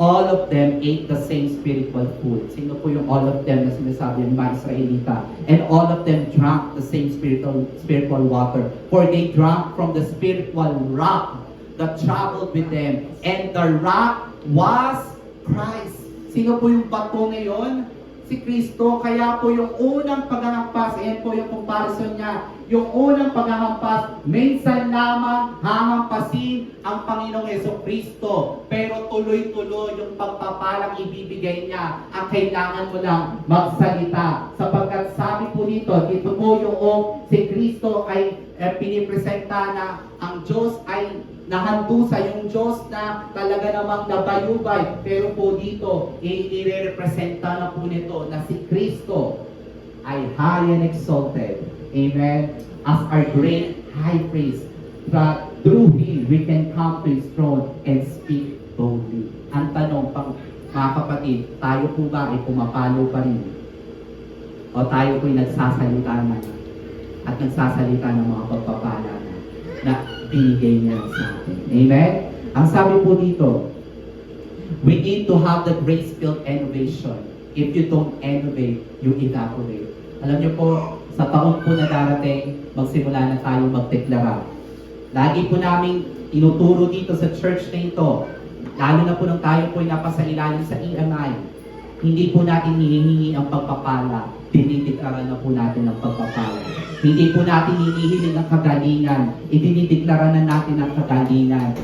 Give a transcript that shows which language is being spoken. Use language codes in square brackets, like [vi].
[en] All of them ate the same spiritual food. [tl] Sino po yung [en] all of them [tl] na sinasabi ng mga Israelita? [en] And all of them drank the same spiritual water. For they drank from the spiritual rock that traveled with them. And the rock was Christ. [tl] Sino po yung bato ngayon? Si Kristo. Kaya po yung unang paghahampas, ayan po yung comparison niya. Yung unang paghahampas, minsan lamang hahampasin ang Panginoong Jesucristo. Pero tuloy-tuloy yung pagpapalang ibibigay niya. Ang kailangan mo lang magsalita. Sapagkat sabi po dito po yung si Kristo ay pinipresenta na ang Diyos ay nahandusa, yung Diyos na talaga namang nabayubay. Pero po dito, i-representa na po nito na si Kristo ay [en] high and exalted. [tl] Amen? [en] As our great high priest, that through Him, we can come to His throne and speak boldly. [tl] Ang tanong, mga kapatid, tayo po ba ay pumapalo pa rin? O tayo po ay nagsasalita na at nagsasalita ng mga pagpapala na binigay niya sa atin. Amen? Ang sabi po dito, [en] we need to have the grace-filled innovation. If you don't innovate, you evaporate. [tl] Alam niyo po, sa taon po na darating, magsimula na tayo magdeklara. Lagi po namin inuturo dito sa church na ito, lalo na po nung tayo po ay napasailalim sa EMI, hindi po natin hinihingi ang pagpapala, dinideklara na po natin ang pagpapala. Hindi po natin hinihiling ang kagalingan, idinideklara na natin ang kagalingan.